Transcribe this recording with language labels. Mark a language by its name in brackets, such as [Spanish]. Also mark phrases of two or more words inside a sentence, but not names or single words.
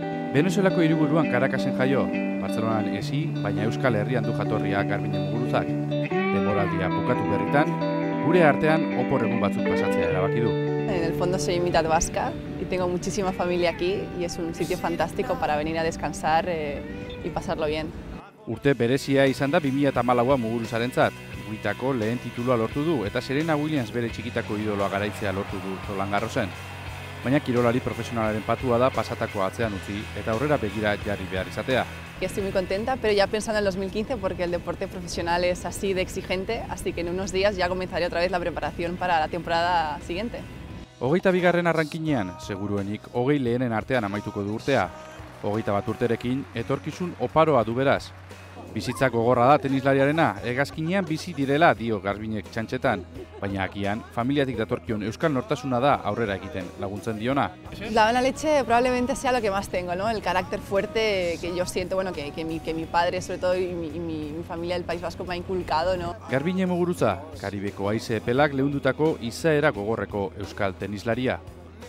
[Basque] Venezuelako hiriburuan Caracasen jaio, Bartzelonan hezi, baina Euskal Herrian du jatorria Garbiñe Muguruzak. Denboraldia bukatu berritan, gure artean opor egun batzuk pasatzea erabaki du. [Spanish] En el fondo soy mitad vasca y tengo muchísima familia aquí y es un sitio fantástico para venir a descansar y pasarlo bien. [Basque] Urte berezia izan da 2014a Muguruzarentzat. Guitako lehen titulua lortu du eta Serena Williams bere txikitako idoloa garaitzea lortu du Roland Garrosen. Baina kirolari profesionalaren patua da pasatako atzean utzi eta aurrera begira jarri behar izatea. [Spanish] Estoy muy contenta, pero ya pensando en 2015 porque el deporte profesional es así de exigente, así que en unos días ya comenzaré otra vez la preparación para la temporada siguiente. [Basque] 22. arrankinean, seguruenik 20 lehenen artean amaituko du urtea. 21 urterekin etorkizun oparoa du beraz. Bizitza gogorra da tenislariarena, hegazkinean bizi direla dio Garbiñek txantxetan, baina agian familiatik datorkion euskal nortasuna da aurrera egiten laguntzen diona. [Spanish] La buena leche probablemente sea lo que más tengo, ¿no? El carácter fuerte que yo siento, bueno, que mi padre, sobre todo, y mi familia del País Vasco me ha inculcado, ¿no? [Basque] Garbiñe Muguruza, Karibeko haize epelak leundutako izaera gogorreko euskal tenislaria.